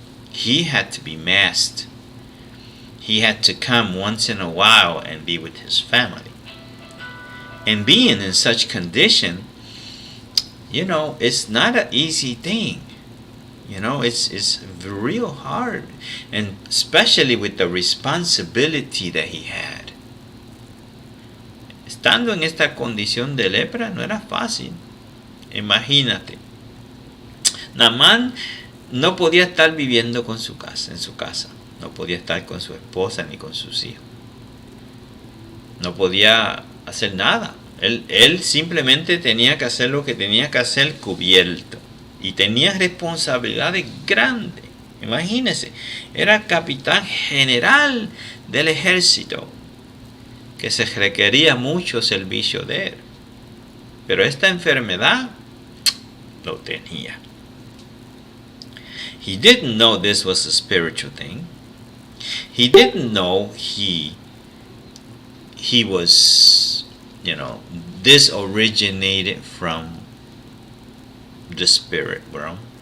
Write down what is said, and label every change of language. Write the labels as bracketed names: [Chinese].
[English] He had to be masked. He had to come once in a while and be with his family. And being in such condition, it's not an easy thing. It's real hard, and especially with the responsibility that he had. [Spanish] Estando en esta condición de lepra no era fácil. Imagínate. Naamán no podía estar viviendo en su casa. No podía estar con su esposa ni con sus hijos. No podía hacer nada. Él simplemente tenía que hacer lo que tenía que hacer cubierto. Y tenía responsabilidades grandes. Imagínense, era capitán general del ejército, que se requería mucho servicio de él. Pero esta enfermedad lo tenía. [English] He didn't know this was a spiritual thing. He didn't know he was, this originated from the spirit realm.